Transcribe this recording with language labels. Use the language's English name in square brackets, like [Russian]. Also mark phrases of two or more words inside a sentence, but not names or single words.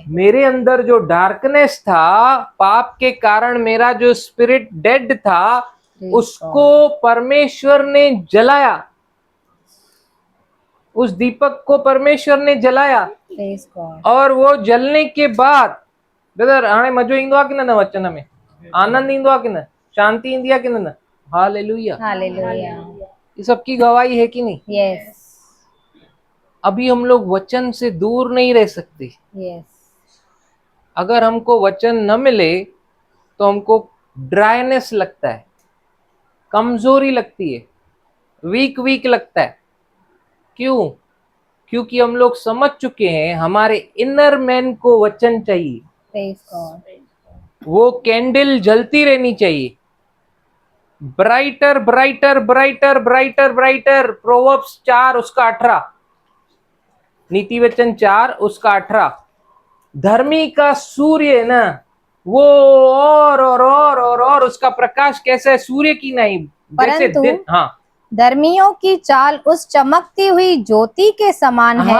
[Hindi] मेरे अंदर जो डार्कनेस था, पाप के कारण मेरा जो [English] spirit dead [Hindi] था, उसको परमेश्वर ने जलाया। उस दीपक को परमेश्वर ने जलाया। और वो जलने के बाद ब्रदर [Sindhi] हाणे मजो ईंदो आहे कि न वचन में? आनंद ईंदो आहे कि न? शांति ईंदी आहे कि न? हालेलुया। [Hindi] हालेलुया। ये सबकी गवाही है कि नहीं? यस। अभी हम लोग वचन से दूर नहीं रह सकते। यस। अगर हमको वचन न मिले तो हमको ड्राइनेस लगता है, कमजोरी लगती है, [English] weak weak [Hindi] लगता है। क्यों? क्योंकि हम लोग समझ चुके हैं हमारे [English] inner man [Hindi] को वचन चाहिए। [English] Praise God. [Hindi] वो कैंडल जलती रहनी चाहिए, [English] Brighter brighter brighter brighter brighter. [Hindi] प्रोवर्ब्स 4 उसका 18, नीति वचन 4 उसका 18। धर्मी का सूर्य है ना, वो और उसका प्रकाश कैसा है? सूर्य की नहीं, जैसे दिन। हाँ, धर्मियों की चाल उस चमकती हुई ज्योति के समान है।